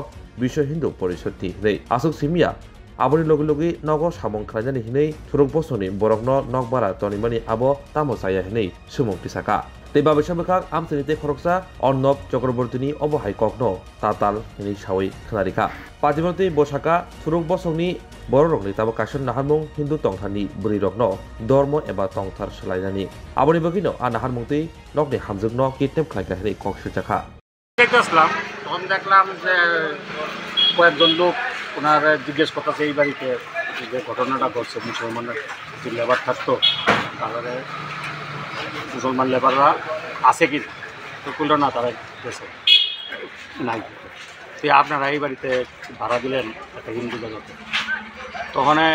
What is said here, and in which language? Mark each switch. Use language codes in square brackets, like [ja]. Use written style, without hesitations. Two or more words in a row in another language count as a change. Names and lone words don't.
[trp] विश्व हिन्दू परिषदनि हिनै आसुक सिमिया आबनि लगे लगे नगो सामं खालायनानै हिनै थुरुक बसनि बरकनो नकबारा तनिमानि आबो तामसाया हिनै सुमुक्ति साका ते बाबैसाबखा आमसिनि ते खरकसा अर्नब चक्रवर्तीनि अबहाय ककनो ताताल हिनै सावै खनारिखा पातिमते बसाका थुरुक बसंनि बर' रंनि ताबो कासन नाहारमुं हिन्दू तंथानि बुरि रकनो धर्म एबा तंथार सोलायनानि आबनि बगिनो आ नाहारमुंति नकनि हामजुगनो किडनेप खालायग्रा हिनै ककसुजाखा [bn] দেখলাম তখন দেখলাম যে কয়েকজন লোক ওনারা জিজ্ঞেস করতেছে এই বাড়িতে যে ঘটনাটা ঘটছে মুসলমানের যে লেবার থাকতো তাহলে মুসলমান লেবাররা আছে কি, তো বললো না তারা গেছে নাই, তো আপনারা এই বাড়িতে ভাড়া দিলেন একটা হিন্দু জায়গাতে, তখন